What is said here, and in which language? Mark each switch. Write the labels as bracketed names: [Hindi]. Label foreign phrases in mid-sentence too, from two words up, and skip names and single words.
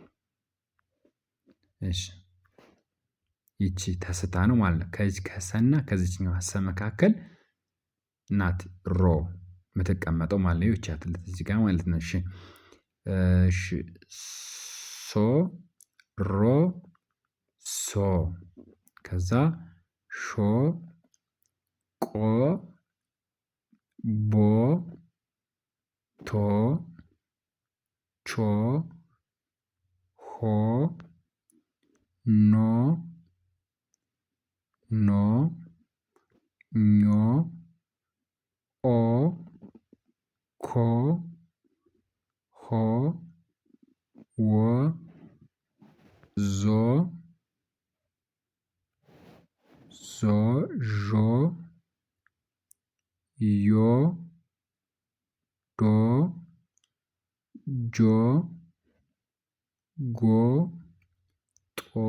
[Amharic] እሺ ይቺ ተስታ ነው ማለት ነው። ከዚህ ከሰና ከዚችኛዋ ሰ መካከል ናት ሮ የምትቀመጠው ማለት ነው። ይቺ አትልት እዚህ ጋር ማለት ነው። እሺ እሺ ሶ ሮ ሶ ከዛ ሾ ቆ ቦ ቶ ቾ ሆ ኖ ኖ ኞ ኦ ኮ ሆ ወ ዞ ዞ ዦ ዮ ዶ ጆ ጎ ጦ